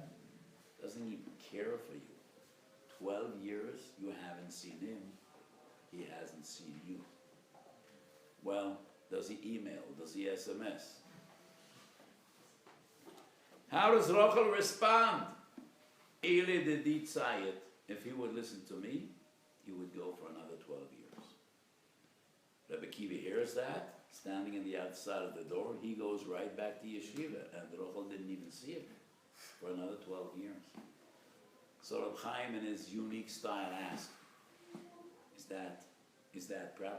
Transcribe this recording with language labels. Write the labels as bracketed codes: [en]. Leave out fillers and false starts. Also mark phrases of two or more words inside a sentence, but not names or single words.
[en] Doesn't even care for you. 12 years you haven't seen him. He hasn't seen you. Well, does he email? Does he SMS? How does Rochel respond? Eli de dit Zayit. If he would listen to me, he would go for another 12 years. Rebbe Kiva hears that, standing in the outside of the door. He goes right back to yeshiva, and Rochel didn't even see him for another 12 years. So Reb Chaim, in his unique style, asked, is that proper?